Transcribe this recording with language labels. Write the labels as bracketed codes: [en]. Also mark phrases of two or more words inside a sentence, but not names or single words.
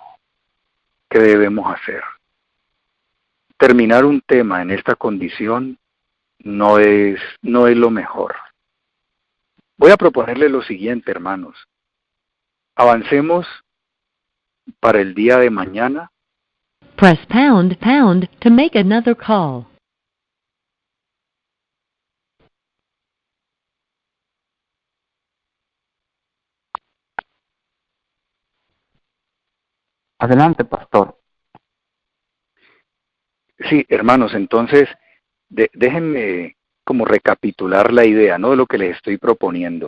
[es] ¿Qué debemos hacer? Terminar un tema en esta condición no es lo mejor. Voy a proponerle lo siguiente, hermanos. Avancemos para el día de mañana. [en] Press pound to make another call. [es] Adelante, pastor. Sí, hermanos, entonces déjenme como recapitular la idea, ¿no?, de lo que les estoy proponiendo.